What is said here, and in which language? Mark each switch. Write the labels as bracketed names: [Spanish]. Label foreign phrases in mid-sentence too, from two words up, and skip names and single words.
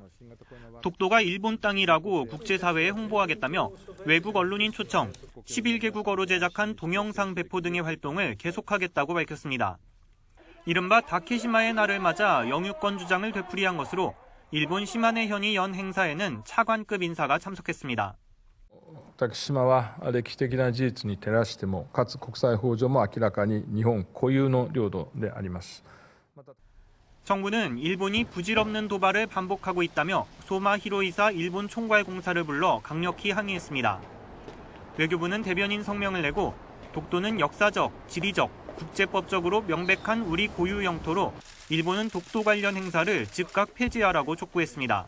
[Korean] 독도가 일본 땅이라고 국제사회에 홍보하겠다며 외국 언론인 초청, 11개국어로 제작한 동영상 배포 등의 활동을 계속하겠다고 밝혔습니다. 이른바 다케시마의 날을 맞아 영유권 주장을 되풀이한 것으로 일본 시마네 현이 연 행사에는 차관급 인사가 참석했습니다. [Japanese] 竹島は歴史的な事実に照らしてもかつ国際法上も明らかに日本固有の領土であります。 [Korean] 정부는 일본이 부질없는 도발을 반복하고 있다며 소마 히로이사 일본 총괄공사를 불러 강력히 항의했습니다. 외교부는 대변인 성명을 내고 독도는 역사적, 지리적, 국제법적으로 명백한 우리 고유 영토로 일본은 독도 관련 행사를 즉각 폐지하라고 촉구했습니다.